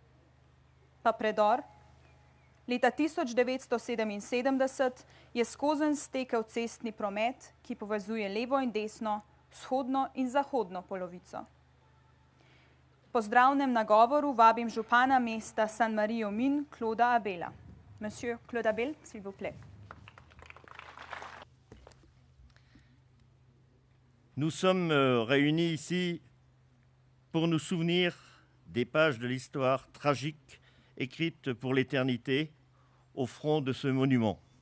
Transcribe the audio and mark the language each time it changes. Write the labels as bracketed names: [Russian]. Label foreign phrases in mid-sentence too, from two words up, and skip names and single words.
[Slovenian] novembra. Pa predor? Leta 1977 je skozenj stekel cestni promet, ki povezuje levo in desno, vzhodno in zahodno polovico. Po zdravnem nagovoru vabim župana mesta Saint-Marie-aux-Mines, Clauda Abela. [French] Monsieur Claude Abel, s'il vous plaît. Nous sommes réunis ici pour nous souvenir des pages de l'histoire tragique écrites pour l'éternité au front de ce monument.